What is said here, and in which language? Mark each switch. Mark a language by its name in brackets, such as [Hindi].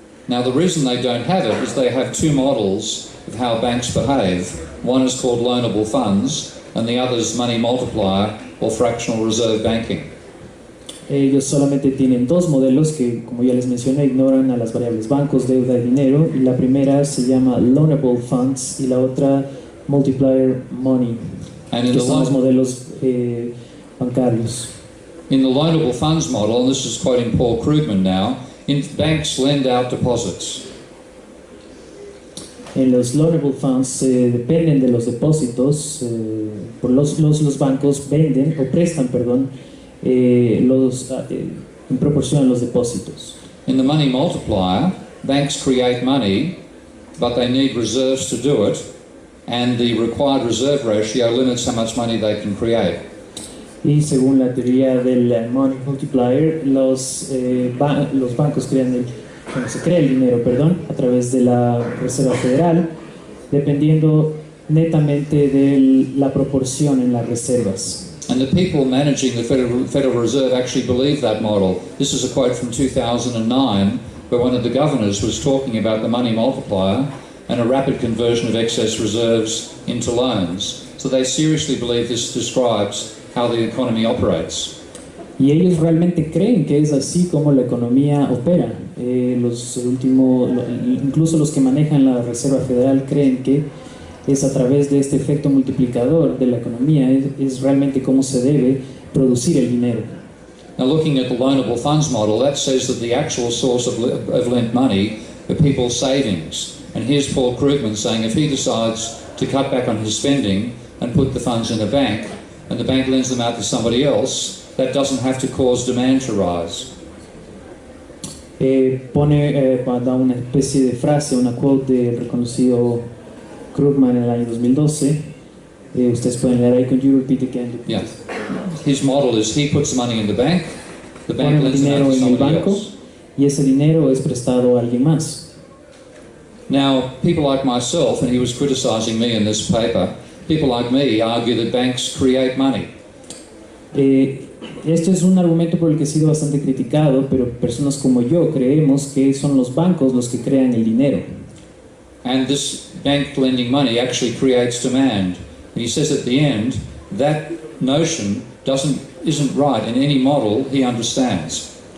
[English] Now, the reason they don't have it is they have two models of how banks behave. One is called loanable funds, and the other is money multiplier or fractional reserve banking. [Spanish] Ellos solamente tienen dos modelos que, como ya les mencioné, ignoran a las variables bancos, deuda y dinero. Y la primera se llama loanable funds y la otra multiplier money, que son los modelos bancarios. [English] In the loanable funds model, and this is quoting Paul Krugman now, banks lend out deposits. [Spanish] En los loanable funds dependen de los depósitos, los bancos venden o prestan, en proporción a los depósitos. [English] In the money multiplier, banks create money, but they need reserves to do it, and the required reserve ratio limits how much money they can create. [Spanish] Y según la teoría del money multiplier, los bancos se crea el dinero, a través de la Reserva Federal, dependiendo netamente de la proporción en las reservas. [English] And the people managing the Federal Reserve actually believe that model. This is a quote from 2009, where one of the governors was talking about the money multiplier and a rapid conversion of excess reserves into loans. So they seriously believe this describes how the economy operates. [Spanish] Y ellos realmente creen que es así como la economía opera. Incluso los que manejan la Reserva Federal creen que es a través de este efecto multiplicador de la economía, es realmente cómo se debe producir el dinero. [English] Now, looking at the loanable funds model, that says that the actual source of lent money are people's savings. And here's Paul Krugman saying if he decides to cut back on his spending and put the funds in a bank, and the bank lends them out to somebody else, that doesn't have to cause demand to rise. [Spanish] Da una especie de frase, una quote del reconocido Krugman en el año 2012. Ustedes pueden leer ahí. [English] Can you repeat again? Yeah. His model is he puts the money in the bank lends it out to somebody else. [Spanish] Y ese dinero es prestado a alguien más. [English] Now, people like myself, and he was criticizing me in this paper, people like me argue that banks create money. [Spanish] Esto es un argumento por el que he sido bastante criticado, pero personas como yo creemos que son los bancos los que crean el dinero. [English] And this bank lending money actually creates demand. And he says at the end, that notion isn't right in any model he understands.